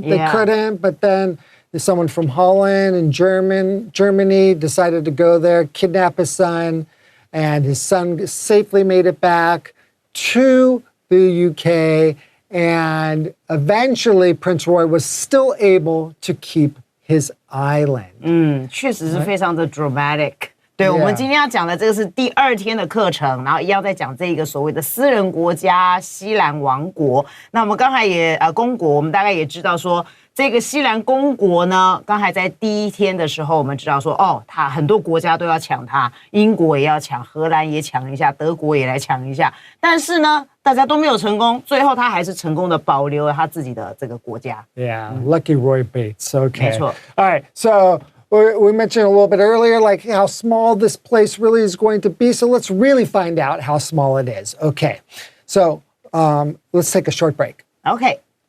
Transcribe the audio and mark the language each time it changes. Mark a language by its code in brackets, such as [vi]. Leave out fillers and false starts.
[en] They couldn't, but then someone from Holland and Germany decided to go there, kidnap his son, and his son safely made it back to the UK. And eventually, Prince Roy was still able to keep his island. [zh] 确实是非常的 dramatic。对，我们今天要讲的这个是第2天的课程，然后要再讲这个所谓的私人国家西兰王国。那我们刚才也公国，我们大概也知道说，这个西兰公国呢，刚才在第1天的时候，我们知道说，它很多国家都要抢它，英国也要抢，荷兰也抢一下，德国也来抢一下，但是呢，大家都没有成功，最后他还是成功的保留了他自己的这个国家。 [en] Yeah, lucky Roy Bates. Okay. [zh] 没错。 [en] All right, so we mentioned a little bit earlier, like how small this place really is going to be. So let's really find out how small it is. Okay, so let's take a short break. Okay.